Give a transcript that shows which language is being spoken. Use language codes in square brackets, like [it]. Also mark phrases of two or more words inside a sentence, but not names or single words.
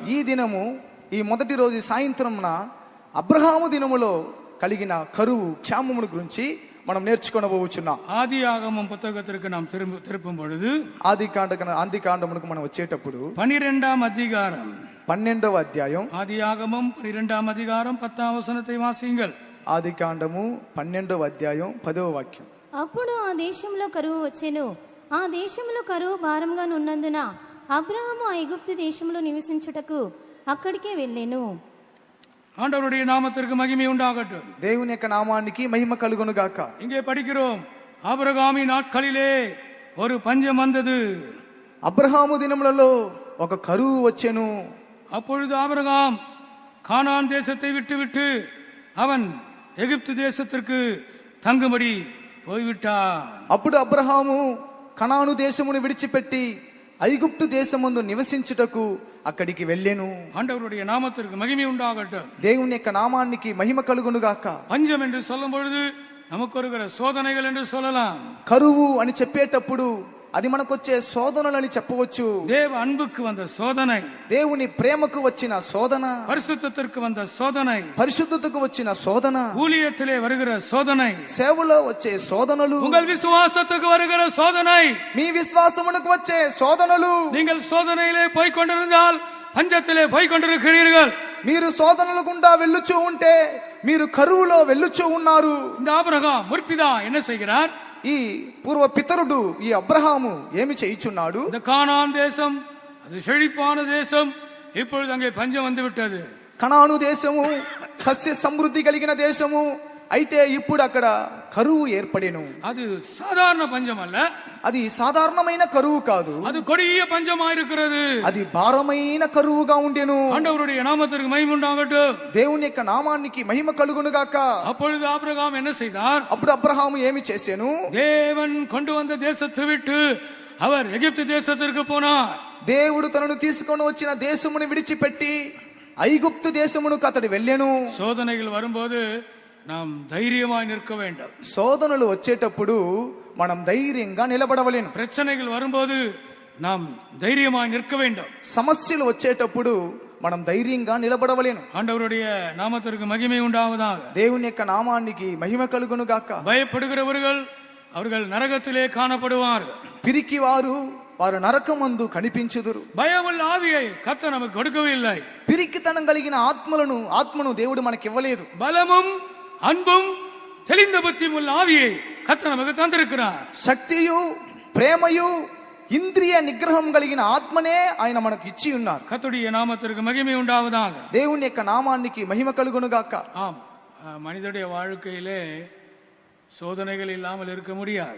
[te] ఈ దినము ఈ మొదటి రోజు సాయంత్రంన అబ్రహాము దినములో కలిగిన కరువు క్షామమును గురించి మనం నేర్చుకొనబోచున్నాం. [ta] ஆதியாகமம் புத்தகத்திற்கு நாம் திருப்பும் பொழுது [te] ఆది కాండమునకు మనం వచ్చేటప్పుడు [ta] 12వ அதிகாரம் [te] 12వ అధ్యాయం [ta] ஆதியாகமம் 12వ அதிகாரம் 10వ వచనத்தை వాసింగల్. [te] ఆది కాండము 12వ అధ్యాయం 10వ వాక్యం. అప్పుడు ఆ దేశంలో కరువు వచ్చెను. ఆ దేశంలో కరువు భారంగా ఉన్నందున అబ్రహాము ఆ ఐగుప్తు దేశంలో నివసించుటకు అక్కడికే వెళ్ళెను. [ta] ஆண்டவருடைய நாமத்திற்கு மகிமை உண்டாகட்டும். [te] దేవుని యొక్క నామానికి మహిమ కలుగును గాక. [ta] இங்கே படிக்கிறோம், ஆபிரகாமின் நாட்களிலே ஒரு பஞ்சம் வந்தது. [te] అబ్రహాము దినములలో ఒక కరువు వచ్చెను. [ta] அப்பொழுது ஆபிரகாம் கானான் தேசத்தை விட்டு அவன் எகிப்து தேசத்திற்கு தங்கும்படி போய்விட்டான். [te] అప్పుడు అబ్రహాము కనాను దేశమును విడిచిపెట్టి ఐగుప్తు దేశమందు నివసించుటకు అక్కడికి వెళ్ళెను. [ta] ஆண்டவருடைய நாமத்திற்கு மகிமை உண்டாகட்டும். [te] దేవుని యొక్క నామానికి మహిమ కలుగును గాక. [ta] பஞ்சம் என்று சொல்லும் பொழுது நமக்கு வருகிற சோதனைகள் என்று சொல்லலாம். [te] కరువు అని చెప్పేటప్పుడు అది మనకొచ్చే శోధనలని చెప్పవచ్చు. [ta] தேவ அன்புக்கு வந்த சோதனை, [te] దేవుని ప్రేమకు వచ్చిన శోధన, [ta] பரிசுத்தத்திற்கு வந்த சோதனை, [te] పరిశుద్ధతకు వచ్చిన శోధన, [ta] ஊழியத்திலே வருகிற சோதனை, [te] సేవలో వచ్చే శోధనలు, [ta] உங்கள் விசுவாசத்துக்கு வருகிற சோதனை, [te] మీ విశ్వాసమునకు వచ్చే శోధనలు. [ta] நீங்கள் சோதனையிலே போய் கொண்டிருந்தால் பஞ்சத்திலே போய் கொண்டிருக்கிறீர்கள். [te] మీరు శోధనల గుండా వెళ్ళుచూ ఉంటే మీరు కరువులో వెళ్ళుచూ ఉన్నారు. [ta] இந்த ஆபிரகாம் முற்பிதா என்ன செய்கிறார்? [te] ఈ పూర్వ పితరుడు ఈ అబ్రహాము ఏమి చేయుచున్నాడు? [ta] இந்த கானான் தேசம் அது செழிப்பான தேசம். இப்பொழுது அங்கே பஞ்சம் வந்து விட்டது. [te] కనాను దేశము సస్య సమృద్ధి కలిగిన దేశము. అయితే ఇప్పుడు అక్కడ కరువు ఏర్పడెను. [ta] அது சாதாரண பஞ்சம் அல்ல, [te] అది సాధారణమైన కరువు కాదు. [ta] அது கொடிய பஞ்சமா இருக்கிறது. [te] అది భారమైన కరువుగా ఉండెను. [ta] ஆண்டவருடைய நாமத்திற்கு மகிமை உண்டாகட்டும். [te] దేవుని యొక్క నామానికి మహిమ కలుగును గాక. [ta] அப்பொழுது ஆபிரகாம் என்ன செய்தார்? [te] అప్పుడు అబ్రహాము ఏమి చేసెను? [ta] தேவன் கொண்டு வந்த தேசத்தை விட்டு அவர் எகிப்து தேசத்திற்கு போனார். [te] దేవుడు తనను తీసుకొని వచ్చిన దేశమును విడిచిపెట్టి ఐగుప్తు దేశమునకు అతడు వెళ్ళెను. [ta] சோதனைகள் வரும்போது நாம் தைரியமாய் நிற்க வேண்டும். [te] శోధనలు వచ్చేటప్పుడు మనం ధైర్యంగా నిలబడవలేను. [ta] பிரச்சனைகள் வரும்போது நாம் தைரியமாய் நிற்க வேண்டும். [te] సమస్యలు వచ్చేటప్పుడు మనం ధైర్యంగా నిలబడవలేను. [ta] ஆண்டவருடைய நாமத்திற்கு மகிமை உண்டாவதாக. [te] దేవుని యొక్క నామానికి మహిమ కలుగును గాక. [ta] பயப்படுகிறவர்கள் அவர்கள் நரகத்திலே காணப்படுவார்கள். [te] పిరికి వారు నరకమందు కనిపించుదురు. [ta] பயமுள்ள ஆவியை கர்த்தர் நமக்கு கொடுக்கவில்லை. [te] పిరికితనం కలిగిన ఆత్మను దేవుడు మనకి ఇవ్వలేదు. [ta] பலமும் அன்பும் தெளிந்த புத்தியும் உள்ள ஆவியை கர்த்தர் நமக்கு தந்திருக்கிறார். [te] శక్తియు ప్రేమయు ఇంద్రియ నిగ్రహం కలిగిన ఆత్మనే ఆయన మనకు ఇచ్చి ఉన్నారు. [ta] கர்த்தருடைய நாமத்திற்கு மகிமை உண்டாவதாக. [te] దేవుని యొక్క నామానికి మహిమ కలుగును గాక. [ta] ஆம், மனிதனுடைய வாழ்க்கையிலே சோதனைகள் இல்லாமல் இருக்க முடியாது.